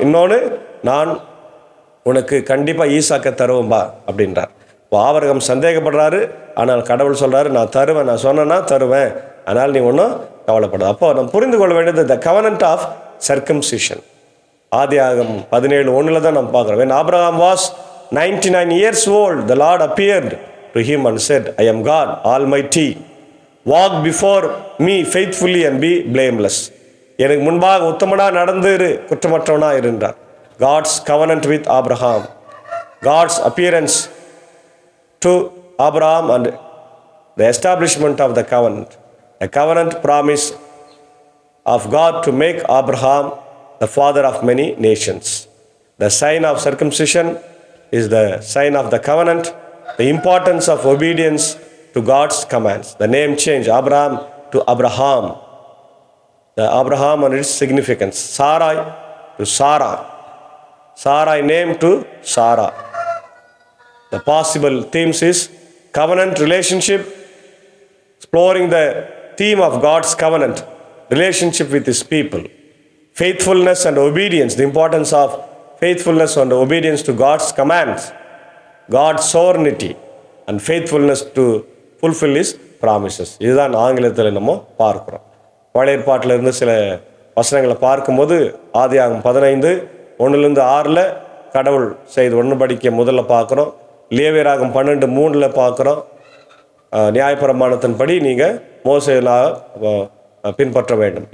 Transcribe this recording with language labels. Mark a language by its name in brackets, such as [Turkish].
[Tamil] இன்னொன்று, நான் உனக்கு கண்டிப்பாக ஈசாக்க தருவேன்பா அப்படின்றார். இப்போ ஆபிரகாம் சந்தேகப்படுறாரு, ஆனால் கடவுள் சொல்கிறாரு நான் தருவேன், நான் சொன்னேன்னா தருவேன், அதனால் நீ ஒன்றும் கவலைப்படாது. அப்போ நம்ம புரிந்து கொள்ள வேண்டியது த கவனன்ட் ஆஃப் சர்க்கம்சிஷன். ஆதியாகமம் 17:1 தான் நம்ம பார்க்குறோம். [English] When Abraham was 99 years old, the Lord appeared to him and said, I am God Almighty. Walk before me faithfully and be blameless. [Tamil] எனக்கு முன்பாக உத்தமனாக நடந்து குற்றமற்றவனாக இருந்தார். [English] God's covenant with Abraham, God's appearance to Abraham and the establishment of the covenant. A covenant promise of God to make Abraham the father of many nations. The sign of circumcision is the sign of the covenant, the importance of obedience to God's commands. The name change Abraham to Abraham. The Abraham and its significance. Sarai to Sarah. Sarai name to Sarah. The possible themes is covenant relationship, exploring the theme of God's covenant relationship with his people. Faithfulness and obedience, the importance of faithfulness and obedience to God's commands. God's sovereignty and faithfulness to fulfill his promises. [Tamil] இதுதான் ஆங்கிலத்தில் நம்ம பார்க்கிறோம். பழைய ஏற்பாட்டில் இருந்து சில வசனங்களை பார்க்கும்போது ஆதியாகமம் 15:1-6 கடவுள் செய்த உடன்படிக்கை முதல்ல பார்க்குறோம். லேவியராகம் 12:3 பார்க்குறோம். நியாயப்பிரமாணத்தின்படி நீங்கள் மோசேயாக பின்பற்ற வேண்டும்.